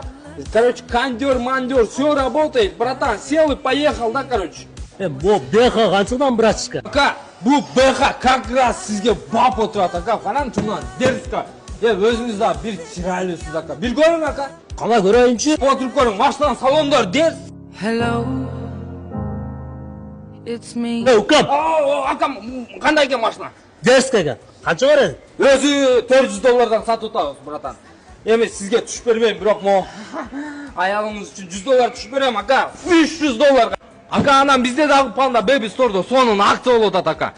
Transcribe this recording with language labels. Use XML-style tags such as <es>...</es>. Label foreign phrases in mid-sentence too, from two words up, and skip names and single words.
<ru>Короче, кондер, мандер, все работает, братан. Сел и поехал, да, короче.</ru> <ky>Бу БХ канчадан, братишка? Ака, бу БХ</ky> <ru>как раз</ru> <ky>сизге бап отурат, ака. Караңчы мына дерзко. Өзүңүз да бир чырайлуусуз, ака. Бир көрүң, ака. Кана көрөйүнчү? Отуруп көрүң, машинанын салондору дерз.</ky> <en>Hello, it's me.</en> <ky>Укам, Ака, кандай экен машина? дерзко экен. Канча бар? Өзү $400 сатып атабыз, братан. Эми сизге түшүп бербейм, бирок мо аялыңыз үчүн $100 түшүп берем, ака. $300. Ака, анан бизде дагы Panda Baby Store'да сонун акция болуп атат, ака.</ky>